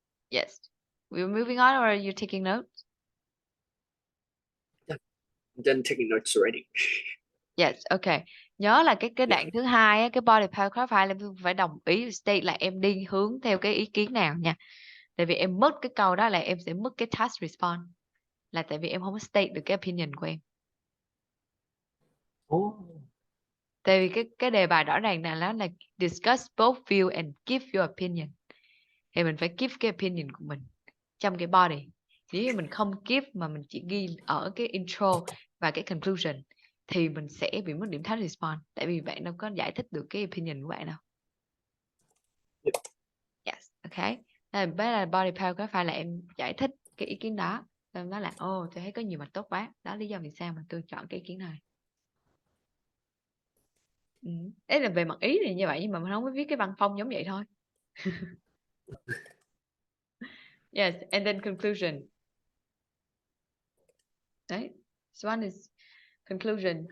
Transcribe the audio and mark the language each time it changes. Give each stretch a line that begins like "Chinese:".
English: Yes. We're moving on, or are you taking notes? Then taking notes already. Yes, okay.
Vietnamese: Nhớ là cái đoạn thứ hai á, cái body paragraph 2 là em phải đồng ý state là em đi hướng theo cái ý kiến nào nha. Tại vì em mất cái câu đó là em sẽ mất cái task response. Là tại vì em không có state được cái opinion của em. Oh. Tại vì cái đề bài rõ ràng là nó là
English: discuss both view and give your opinion.
Vietnamese: Thì mình phải give cái opinion của mình trong cái body. Nếu như mình không give mà mình chỉ ghi ở cái intro và cái conclusion thì mình sẽ bị mất điểm task response. Tại vì bạn đâu có giải thích được cái opinion của bạn đâu.
English: Yep. Yes, okay.
Vietnamese: Đây là body paragraph phải là em giải thích cái ý kiến đó. Em nói là tôi thấy có nhiều mặt tốt quá. Đó lý do vì sao mà tôi chọn cái ý kiến này. Đấy là về mặt ý thì như vậy, nhưng mà mình không có viết cái văn phong giống vậy thôi.
English: Yes, and then conclusion. Đấy, this one is conclusion.